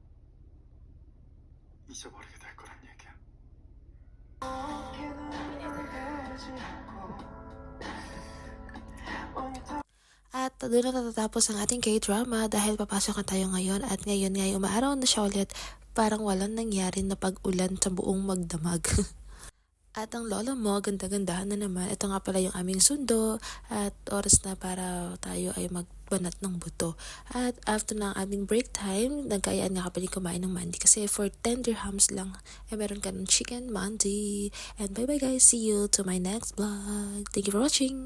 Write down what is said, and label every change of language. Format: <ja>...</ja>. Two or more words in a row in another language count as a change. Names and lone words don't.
<ko>잊어버리게 될 거란 얘기야.</ko> <tl>At doon na natatapos ang ating K-drama dahil papasok na tayo ngayon at ngayon nga umaaraw na siya ulit, parang walang nangyari na pag-ulan sa buong magdamag. At ang lola mo, ganda-gandahan na naman. Ito nga pala yung aming sundo at oras na para tayo ay magbanat ng buto. At after ng aming break time, nagkayaan nga kapag kumain ng mandi kasi</tl> <en>for 10 dirhams</en> <tl>lang ay meron ka ng chicken mandi.</tl> <en>And bye bye guys, see you to my next vlog. Thank you for watching!</en>